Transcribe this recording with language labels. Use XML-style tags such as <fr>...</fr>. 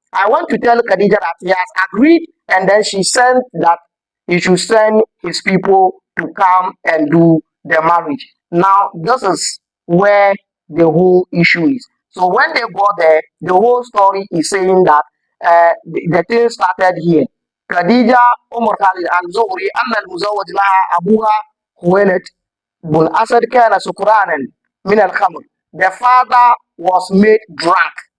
<en>I want to tell Khadija that he has agreed, and then she sent that he should send his people to come and do the marriage. Now, this is where the whole issue is. So when they got there, the whole story is saying that the thing started here.</en> <ar>Khadija Umar Khalid al-Zuhri أن المزوج لها أبوها خويلد بن أسد كان سكرانا من الخمر.</ar> <en>The father was made drunk.</en>